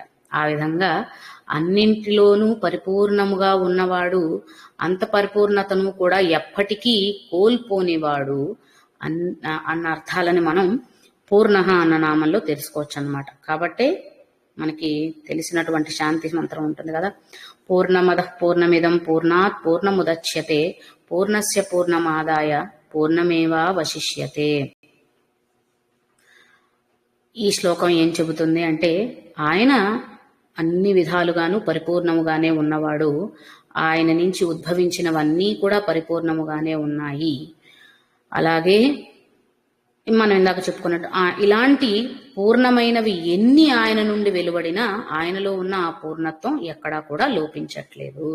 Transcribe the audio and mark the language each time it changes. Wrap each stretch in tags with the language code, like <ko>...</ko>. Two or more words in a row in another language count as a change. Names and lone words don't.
<te>ఆ విధంగా అన్నింటిలోనూ పరిపూర్ణముగా ఉన్నవాడు, అంత పరిపూర్ణతను కూడా ఎప్పటికీ కోల్పోనివాడు అన్న అర్థాలని మనం పూర్ణ అన్న నామంలో తెలుసుకోవచ్చు అన్నమాట. కాబట్టే మనకి తెలిసినటువంటి శాంతి మంత్రం ఉంటుంది కదా,</te> <sa>పూర్ణమద పూర్ణమిదం పూర్ణాత్ పూర్ణముదచ్యతే పూర్ణస్య పూర్ణమాదాయ పూర్ణమేవావశిష్యతే.</sa> <te>ఈ శ్లోకం ఏం చెబుతుంది అంటే, ఆయన అన్ని విధాలుగాను పరిపూర్ణముగానే ఉన్నవాడు, ఆయన నుంచి ఉద్భవించినవన్నీ కూడా పరిపూర్ణముగానే ఉన్నాయి. అలాగే మనం ఇందాక చెప్పుకున్నట్టు ఇలాంటి పూర్ణమైనవి ఎన్ని ఆయన నుండి వెలువడినా ఆయనలో ఉన్న ఆ పూర్ణత్వం ఎక్కడా కూడా లోపించట్లేదు.</te>